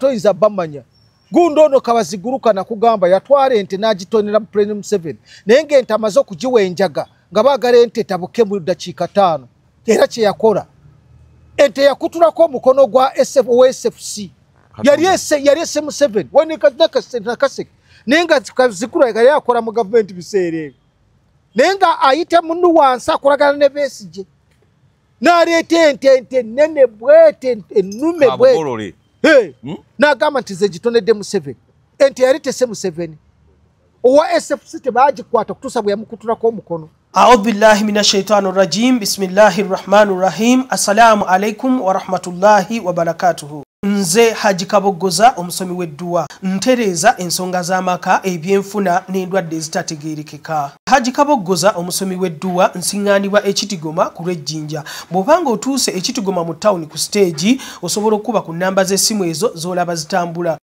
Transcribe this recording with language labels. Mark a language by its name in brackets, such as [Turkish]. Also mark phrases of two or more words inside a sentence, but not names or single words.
[Ganda] toyinza bamanya gundo ono kabaziguruka nakugamba yatwala ente n'agitonera mu Plenum 7 naye ng'ente amaze okugiwa enjaga nga baagala ente tabuke mu dakiika 5 era kye yakola ente yakutulako omukono gwa SFC yali SM7 nakaseke naye nga kazigura yali akola mu gavumenti biseera ebyo naye nga ayita munnu wansi akolagana ne Besigye n'aleeta ente nene bwete ennume bwete n'agamba nti ze gitonedde mu 7 ente yali tese mu 7 owa SFC tebaagikwata kutuusa bwe yamukutulako omukono. [Arabic] أعوذ بالله من الشيطان الرجيم. بسم الله الرحمن الرحيم. السلام عليكم ورحمة الله وبركاته. [Ganda] Nze Haji Kabogoza omusomi w'edduwa ntereza ensonga z'amaka ebyenfuna n'endwadde ezitategeerekeka. Haji Kabogoza omusomi w'edduwa nsiŋŋaanibwa ekitigoma ku lw'ejjinja. Bw'obanga otuuse ekitigoma mu ttawuni ku stage osobola okuba ku nnamba z'essimu ezo z'olaba zitambula.